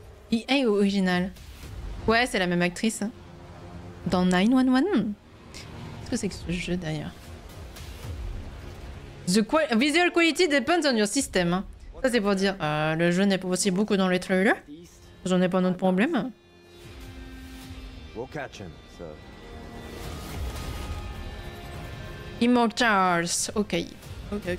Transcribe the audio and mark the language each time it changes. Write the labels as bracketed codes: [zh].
[fr] EA original. Ouais, c'est la même actrice. Dans 911. Qu'est-ce que c'est que ce jeu d'ailleurs? [en] Visual quality depends on your system. [fr] Hein. Ça c'est pour dire le jeu n'est pas aussi beau que dans les trailers. J'en ai pas d'autre problème. [en] We'll catch him, so. [fr] Immortals. Ok. Oh.